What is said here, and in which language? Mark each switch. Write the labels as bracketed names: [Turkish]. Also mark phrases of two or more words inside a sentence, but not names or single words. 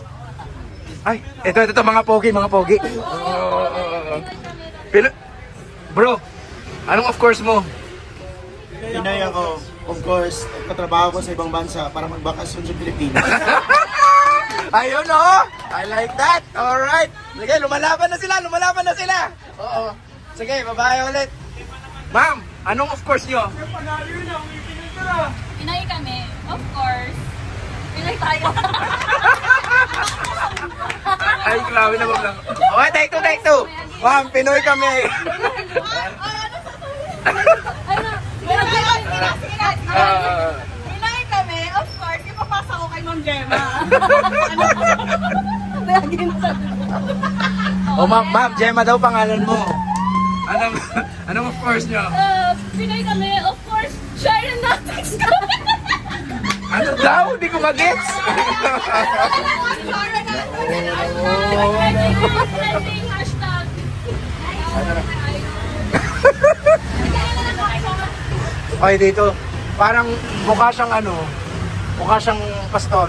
[Filipino] Ay, ito mga pogi. Bro, anong [English] of course [Filipino] mo? Pinoy ako. [English] Of course, [Filipino] katrabaho ko sa ibang bansa para magbakasyon sa Pilipinas. Ayun, [English] oh! I like that! Alright! [Filipino] Sige, lumalaban na sila! Oo. Sige, babae ulit. Ma'am, anong [English] of course [Filipino] nyo? Pinoy kami. [English] Of course. [Filipino] Pinoy tayo. Ay, grabe na lang. [English] Okay, take two. [Filipino] Ma'am, Pinoy kami. Pinoy kami. [English] Of course. [Filipino] Ipapasa ko kay Ma'am Gemma. Ma'am, Gemma daw pangalan mo. Anong [English] of course [Filipino] nyo? Pinoy kami. [English] Of course. Share and Netflix kami. [Filipino] Ano daw? Hindi ko mag-gets. Hashtag. Okay, dito. Parang mukha siyang pastor.